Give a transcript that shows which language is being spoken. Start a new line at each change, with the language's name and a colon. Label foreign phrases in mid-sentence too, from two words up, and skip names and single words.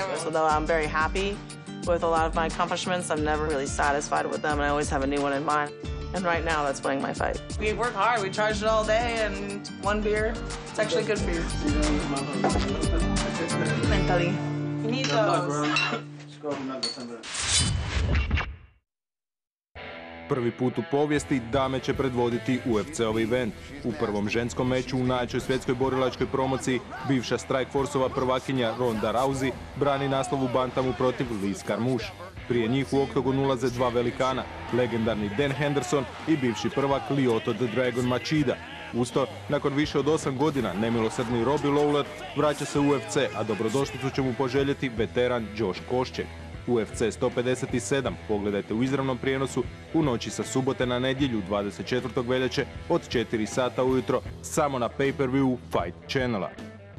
English: So though I'm very happy with a lot of my accomplishments, I'm never really satisfied with them, and I always have a new one in mind. And right now, that's winning my fight. We work hard, we charged it all day, and one beer, it's actually good for you. Mentally. You need those.
Croatian: Prvi put u povijesti dame će predvoditi UFC-ov event. U prvom ženskom meču u najjačoj svjetskoj borilačkoj promociji bivša Strikeforceova prvakinja Ronda Rousey brani naslov u bantamu protiv Liz Carmouche. Prije njih u oktogon ulaze 2 velikana, legendarni Dan Henderson i bivši prvak Lyoto the Dragon Machida. Usto, nakon više od 8 godina, nemilosrdni Robbie Lawler vraća se u UFC, a dobrodošlicu će mu poželjeti veteran Josh Koscheck. UFC 157 pogledajte u izravnom prijenosu u noći sa subote na nedjelju 24. veljače od 4 sata ujutro samo na pay-per-view Fight Channela.